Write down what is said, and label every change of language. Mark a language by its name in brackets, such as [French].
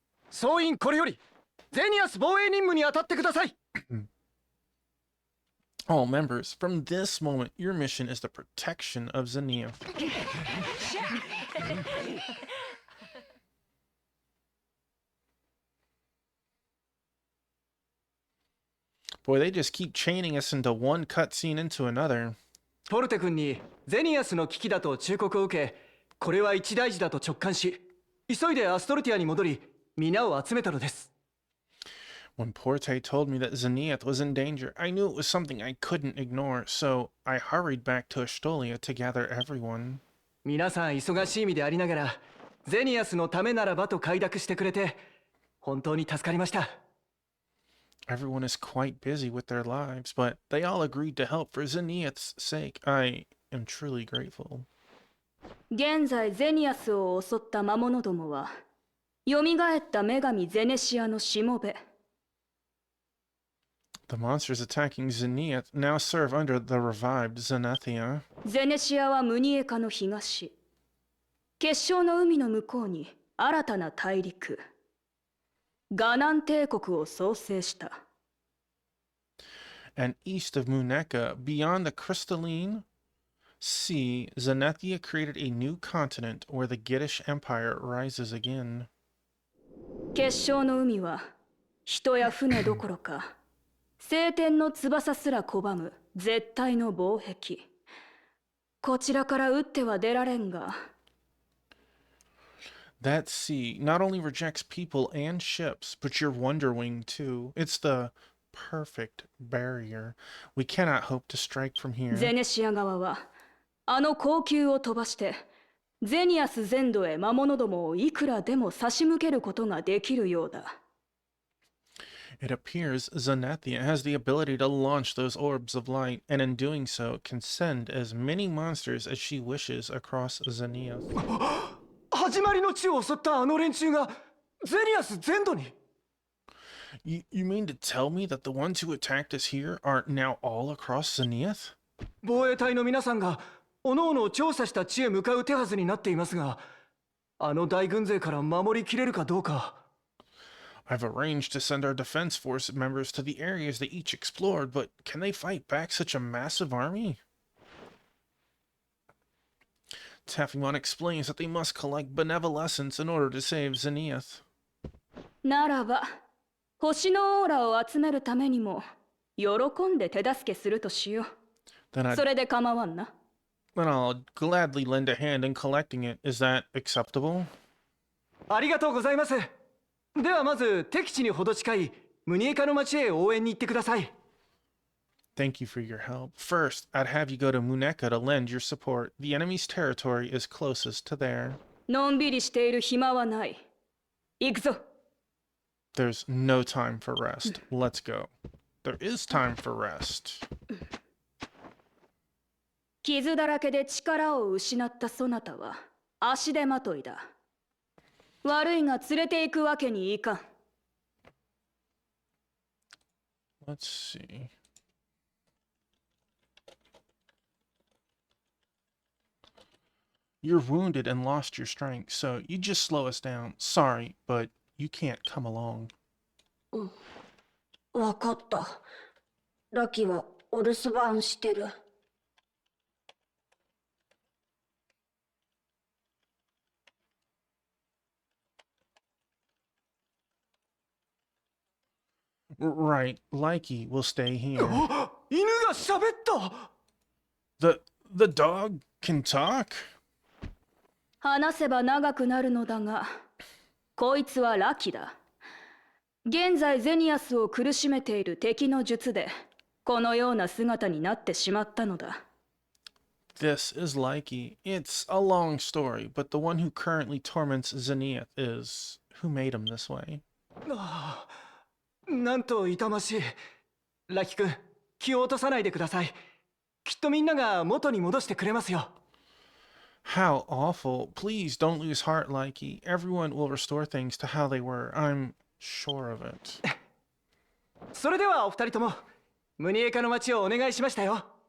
[Japanese] 総員これよりゼニアス防衛任務に当たってください。 [English] All members, from this moment, your mission is the protection of Zenith. Boy, they just keep chaining us into one cutscene into another. [Japanese] ポルテ君にゼニアスの危機だと忠告を受け、これは一大事だと直感し、急いでアストルティアに戻り、皆を集めたのです。 [English] When Porte told me that Zenith was in danger, I knew it was something I couldn't ignore, so I hurried back to Astolia to gather everyone. [Japanese] 皆さん忙しい意味でありながら、ゼニアスのためならばと快諾してくれて、本当に助かりました。 [English] Everyone is quite busy with their lives, but they all agreed to help for Zenith's sake. I am truly grateful. [Japanese] 現在ゼニアスを襲った魔物どもは、蘇った女神ゼネシアのしもべ。 [English] The monsters attacking Zenith now serve under the revived Zenithia. [Japanese] ゼネシアはムニエカの東、結晶の海の向こうに新たな大陸、ガナン帝国を創生した。 [English] And east of Muneka, beyond the crystalline sea, Zenithia created a new continent where the Giddish Empire rises again. [Japanese] 結晶の海は人や船どころか聖天の翼すら拒む絶対の防壁。こちらから撃っては出られんが。 [English] That sea not only rejects people and ships, but your Wonder Wing too. It's the perfect barrier. We cannot hope to strike from here. [Japanese] ゼネシア側はあの高級を飛ばしてゼニアス全土へ魔物どもをいくらでも差し向けることができるようだ。 [English] It appears Zenithia has the ability to launch those orbs of light, and in doing so can send as many monsters as she wishes across Zenith. [Japanese] 始まりの地を襲ったあの連中がゼニアス全土に。 [English] You mean to tell me that the ones who attacked us here are now all across Zenith? [Japanese] 防衛隊の皆さんが各々調査した地へ向かう手はずになっていますが、あの大軍勢から守りきれるかどうか。 [English] I've arranged to send our defense force members to the areas they each explored, but can they fight back such a massive army? Taffymon explains that they must collect benevolence in order to save Zenith. [Japanese] ならば、星のオーラを集めるためにも喜んで手助けするとしよう。それで構わんな。 [English] Then I'll gladly lend a hand in collecting it. Is that acceptable? [Japanese] ありがとうございます。ではまず敵地にほど近いムニエカの町へ応援に行ってください。 [English] Thank you for your help. First, I'd have you go to Muneka to lend your support. The enemy's territory is closest to there. [Japanese] のんびりしている暇はない。行くぞ。 [English] There's no time for rest. Let's go. There is time for rest. [Japanese] 傷だらけで力を失ったそなたは足手まといだ。悪いが連れて行くわけにいかん。 [English] Let's see. You're wounded and lost your strength, so you just slow us down. Sorry, but you can't come along. [Japanese] わかった。ラキはお留守番してる。 [English] Right, Likey will stay here. [Japanese] 犬が喋った。 [English] The dog can talk? [Japanese] 話せば長くなるのだが、こいつはラキだ。現在ゼニアスを苦しめている敵の術で、このような姿になってしまったのだ。 [English] This is Likey. It's a long story, but the one who currently torments Zenith is who made him this way. [Japanese] ああ、なんと痛ましい。ラキ君、気を落とさないでください。きっとみんなが元に戻してくれますよ。 [English] How awful. Please don't lose heart, Likey. Everyone will restore things to how they were. I'm sure of it. [Japanese] それではお二人とも、ムニエカの町をお願いしましたよ。